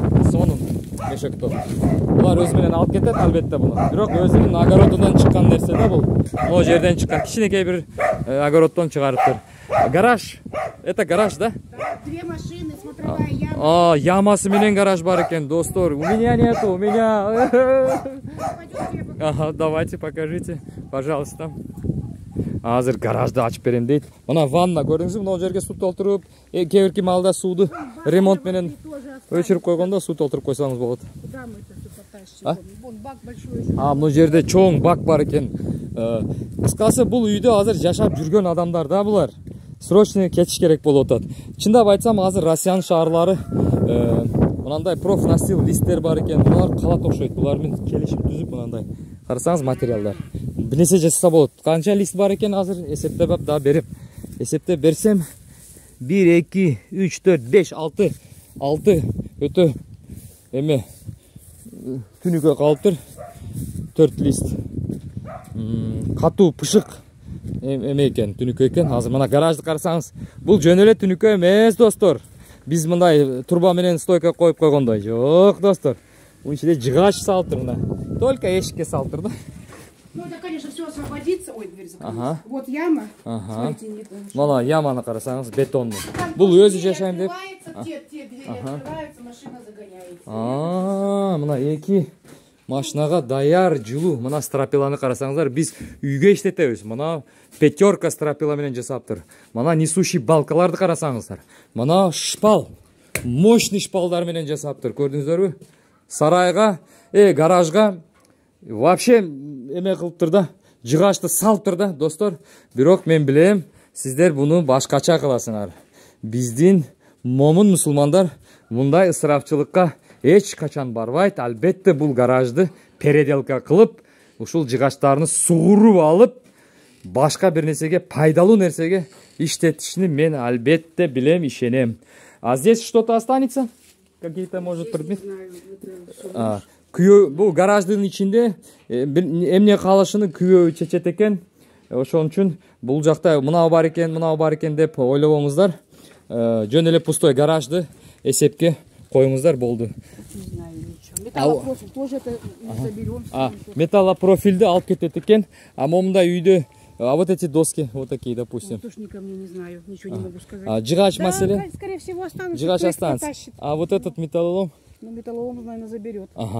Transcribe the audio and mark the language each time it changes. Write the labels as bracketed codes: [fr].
[ky] Сонун мешектоп. Булар өзү менен алып кетет албетте буну. Бирок өзүнүн огородунан чыккан нерсе да бул. Могу жерден чыккан кичинекей бир огороддон чыгарыптыр. [ru] Гараж. Это гараж, да? Две машины, смотровая яма. [ky] Ямасы менен гараж бар экен, достор. [ru] У меня нету, у меня. Ага, давайте покажите, пожалуйста. [ky] Азыр гаражды ачып берем дейт. Мына ванна көрдүңүзбү? Могу жерге суу толтуруп, кээ бирки маалда сууду ремонт менен өчүрүп койгондо суу толтуруп койсоңуз болот. [ru] Куда мы это все потащим? Вон бак большой. [ky] Бул жерде чоң бак бар экен. Кыскасы бул үйдө азыр жашап жүргөн адамдар да булар. Срочно кетиш керек болуп атат. Чындап айтсам, азыр Россиянын шаарлары мынандай профнастил листтер бар экен. Булар калат окшойт. Булар менен келишим түзүп мынандай. Карасаңыз материалдар. Бир нерсе жасаса болот. Канча лист бар экен азыр эсептеп да берип. Эсептеп берсем 1 2 3 4 5 6 өтө эме түнүккө калыптыр. 4 лист. Катуу пышык эме экен, түнүккө экен. Азыр мына гаражды карасаңыз, бул жөн эле түнүккө эмес, достор. Биз мындай турба менен стойка коюп койгондой жок, достор. Бунун ичинде жыгач салыптыр мына. Только эшикке салыптыр да. [ru] Ну, это, конечно, все освободится. Ой, дверь закрылась. Вот яма. Смотрите, нет. [ky] Мана яманы карасаңыз, бетонный. Бул өзү жашайм деп. [ru] Те двери открываются, машина загоняется. [ky] Мына эки машинага даяр жылуу. Мына стропиланы карасаңыздар, биз үйгө иштетебиз. Мына пятерка стропила менен жасаптыр. Мына несущий балкаларды карасаңыздар. Мына шпал, мощный шпалдар менен жасаптыр. Көрдүңүздөрбү? Сарайга, гаражга вообще эме кылыптыр да, жыгачты салыптыр да, достор. Бирок мен билем, сиздер буну башкача кыласыңар. Биздин момун мусулмандар мындай ысырапчылыкка эч качан барбайт. Албетте бул гаражды переделка кылып, ушул жыгачтарны сугуруп алып, башка бир нерсеге, пайдалуу нерсеге иштетишини мен албетте билем, ишенем. [ru] А здесь что-то останется? Какие-то, может, предметы? [ky] Күйөө, бул гараждын ичинде эмне калышыны күйөө чечет экен. Ошон үчүн бул жакта мынау бар экен деп ойлобоңуздар. Жөн эле пустой гаражды эсепке коюңуздар болду. [ru] Не знаю ничего. Металлопрофиль тоже это заберем. [ky] Металлопрофилди алып кетет экен. [ru] А [ky] момундай үйдө [ru] вот эти доски, вот такие, допустим. Тоже никому не знаю, ничего не могу сказать. [ky] Жыгач маселе? [ru] Да, скорее всего останутся. [ky] Жыгач [ru] останется. А вот этот металлолом? Ну, металлолом, наверное, заберет.